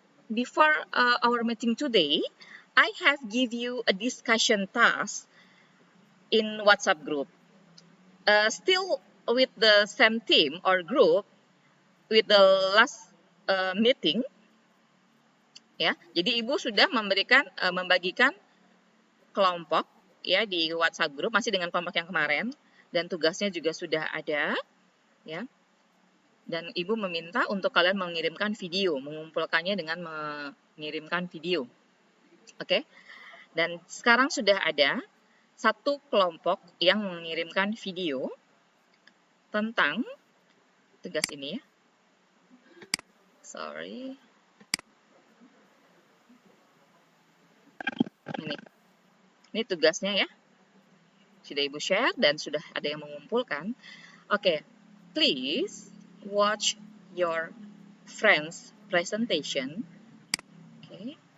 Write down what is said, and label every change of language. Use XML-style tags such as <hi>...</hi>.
<en>Before our meeting today, I have give you a discussion task in WhatsApp group. Still with the same team or group with the last meeting.</en> <id>Ya, jadi Ibu sudah membagikan kelompok ya di WhatsApp group masih dengan kelompok yang kemarin dan tugasnya juga sudah ada ya. Dan Ibu meminta untuk kalian mengirimkan video, mengumpulkannya dengan mengirimkan video. Oke. Dan sekarang sudah ada satu kelompok yang mengirimkan video tentang tugas ini ya. Sorry. Ini tugasnya ya. Sudah Ibu share dan sudah ada yang mengumpulkan. Oke.</id> <en>Please watch your friend's presentation. Okay.</en>